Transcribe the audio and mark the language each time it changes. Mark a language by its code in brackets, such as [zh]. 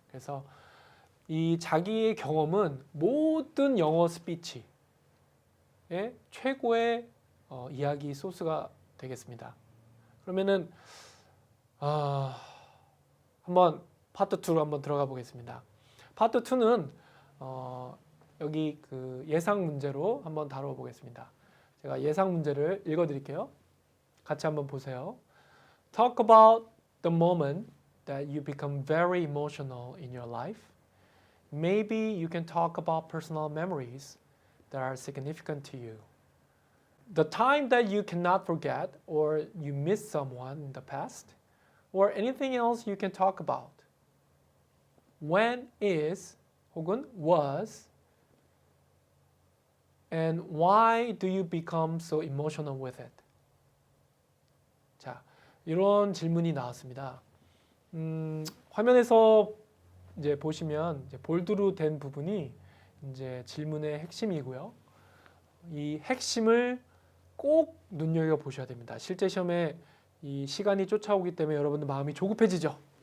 [ko] 그래서 이 자기의 경험은 모든 영어 스피치의 최고의 이야기 소스가 되겠습니다. 그러면은 한번 파트 2로 한번 들어가 보겠습니다. 파트 2는 여기 그 예상 문제로 한번 다뤄 보겠습니다. 제가 예상 문제를 읽어 드릴게요. 같이 한번 보세요. [en] Talk about the moment that you become very emotional in your life. Maybe you can talk about personal memories that are significant to you. The time that you cannot forget or you miss someone in the past or anything else you can talk about. When is [ko] 혹은 [en] was and why do you become so emotional with it? [ko] 자, 이런 질문이 나왔습니다. 화면에서 이제 보시면 이제 볼드로 된 부분이 이제 질문의 핵심이고요. 이 핵심을 꼭 눈여겨 보셔야 됩니다. 실제 시험에 이 시간이 쫓아오기 때문에 여러분들 마음이 조급해지죠.